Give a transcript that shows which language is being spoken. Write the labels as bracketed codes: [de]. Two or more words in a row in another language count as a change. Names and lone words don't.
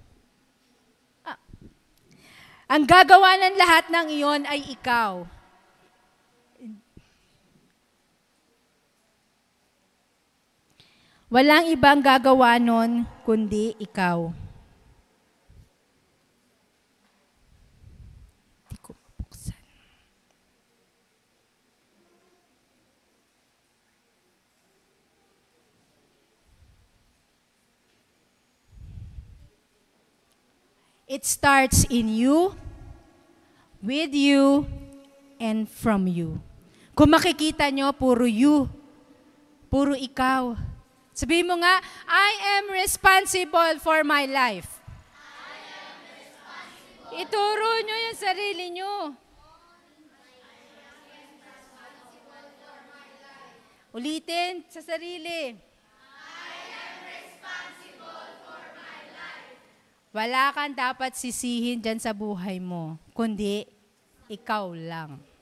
[tl] Ang gagawa ng lahat ng iyon ay ikaw. Walang ibang gagawa nun kundi ikaw. Hindi ko mabuksan. [en] It starts in you, with you, and from you. [tl] Kung makikita nyo, puro you. Puro ikaw. Sabihin mo nga, [en] I am responsible for my life. [tl] Ituro nyo yung sarili nyo. Ulitin sa sarili. Wala kang dapat sisihin dyan sa buhay mo, kundi ikaw lang.